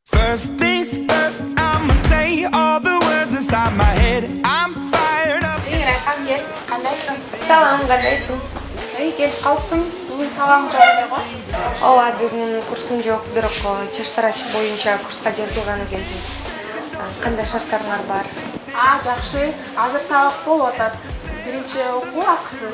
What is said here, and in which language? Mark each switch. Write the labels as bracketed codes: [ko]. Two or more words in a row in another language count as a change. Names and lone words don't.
[en] First things first, I'ma say all the words inside my head. I'm fired up. [ky] Кел, кандайсың? Салам, кандайсың? Келип калыпсың. Бүгүн сабагың жок эле го? Ооба, бүгүн курсум жок, бирок чаштарач боюнча курска жазылганы келдим. Кандай шарттарыңар бар? Жакшы. Азыр сабак болуп атат. Биринчи окуу акысыз.